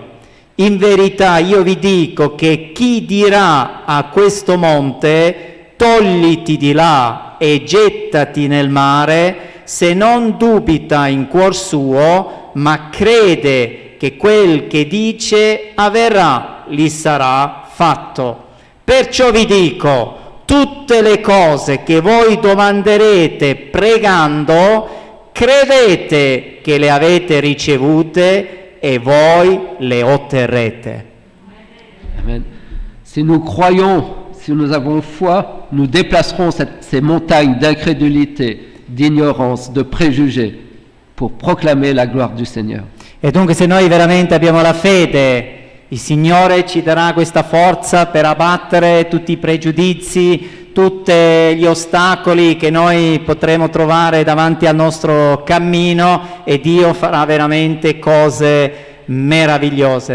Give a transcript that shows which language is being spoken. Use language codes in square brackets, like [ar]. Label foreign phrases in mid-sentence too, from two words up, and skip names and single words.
[it] In verità io vi dico che chi dirà a questo monte togliti di là e gettati nel mare, se non dubita in cuor suo, ma crede che quel che dice avverrà, gli sarà fatto. Perciò vi dico, tutte le cose che voi domanderete pregando, credete che le avete ricevute e voi le otterrete. Amen. [fr] Si nous croyons, si nous avons foi, nous déplacerons ces montagnes d'incrédulité, d'ignorance, de préjugés pour proclamer la gloire du Seigneur. [it] E dunque se noi veramente abbiamo la fede, il Signore ci darà questa forza per abbattere tutti i pregiudizi, tutti gli ostacoli che noi potremo trovare davanti al nostro cammino, e Dio farà veramente cose meravigliose.